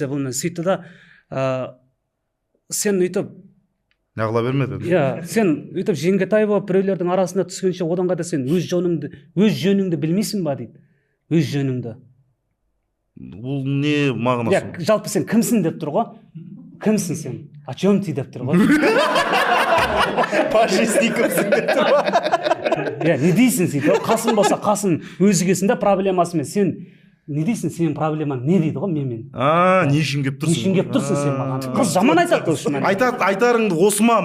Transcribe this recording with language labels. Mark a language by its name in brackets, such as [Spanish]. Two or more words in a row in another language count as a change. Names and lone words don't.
[Kazakh] бұл мінезі. Сөйтті да, сен өйтіп нағыла бермеді. Сен өйтіп жеңгетай болып біреулердің арасында түскенше одан қайда сен өз жөніңді білмейсің ба дейді. Өз жөніңді. Бұл не мағынасы? Жалпы сен кімсің деп тұр ғой. Кімсің сен? [Russian] О чем ты [Kazakh] деп тұр ғой. Пашистий кімсің деп тұр ғой. Не дейсің сөйтіп? Қасым болса Қасым өзгесінде проблемасымен, сен не дейсің, сенің проблемаң не дейді ғой менмен? Не үшін кеп тұрсың? Не үшін кеп тұрсың сен маған? Қыз жаман айтады ол. Айтарыңды осы ма?